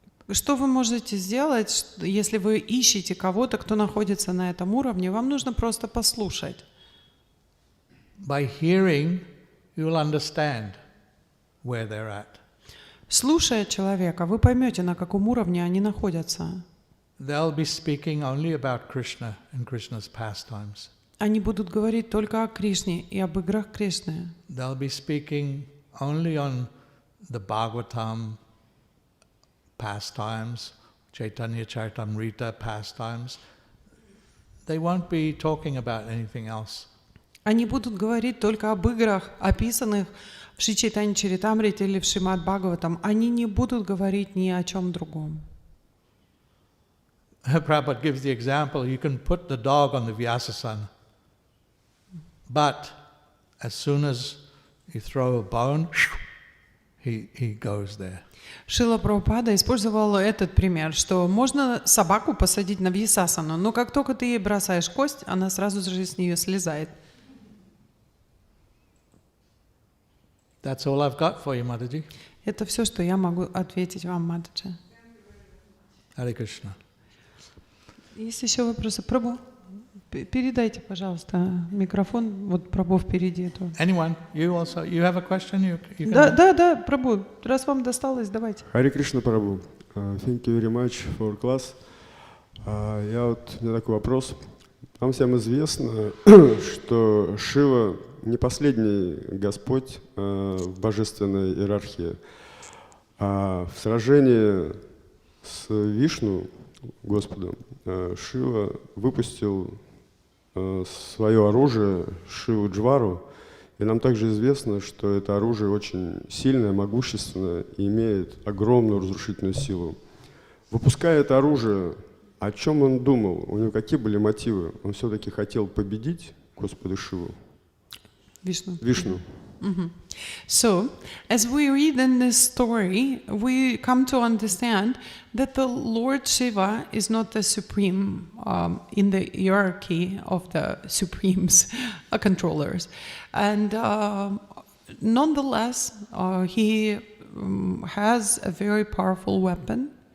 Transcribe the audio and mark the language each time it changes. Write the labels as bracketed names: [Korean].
[Russian] Что вы можете сделать, если вы ищете кого-то, кто находится на этом уровне? Вам нужно просто послушать. [English] By hearing, you will understand where they're at. [Russian] Слушая человека, вы поймете, на каком уровне они находятся. [English] They'll be speaking only about Krishna and Krishna's pastimes. [Russian] Они будут говорить только о Кришне и об играх Кришны. [English] They'll be speaking only on the Bhagavatam pastimes, Chaitanya Charitamrita pastimes. They won't be talking about anything else. [Russian] Они будут говорить только об играх, описанных в Шри Чайтанья Чаритамрите или в Шримад-Бхагаватам. Они не будут говорить ни о чем другом. [English] Prabhupada gives the example, you can put the dog on the Vyasasana, but as soon as you throw a bone, he goes there. [Russian] Шрила Прабхупада использовал этот пример, что можно собаку посадить на вьясасану, но как только ты ей бросаешь кость, она сразу же с нее слезает. [English] That's all I've got for you, Mataji. [Russian] Это все, что я могу ответить вам, Матаджи. [Sanskrit] Hare Krishna. [Russian] Есть еще вопросы? Прабху, передайте, пожалуйста, микрофон. Вот Прабху впереди. [English] Anyone? You also? You have a question? You can [Russian] Да, Прабху, раз вам досталось, давайте. Харе Кришна, Прабху. [English] Thank you very much for class. [Russian] У меня такой вопрос. Нам всем известно, что Шива не последний Господь в божественной иерархии. А в сражении с Вишну, Господом, Шива выпустил свое оружие, Шиву Джвару, И нам также известно, что это оружие очень сильное, могущественное и имеет огромную разрушительную силу. Выпуская это оружие, о чем он думал? У него какие были мотивы? Он все-таки хотел победить Господа Шиву? Вишну. [English] So, as we read in this story, we come to understand that the Lord Shiva is not the supreme in the hierarchy of the supremes, controllers. And nonetheless, he has a very powerful weapon.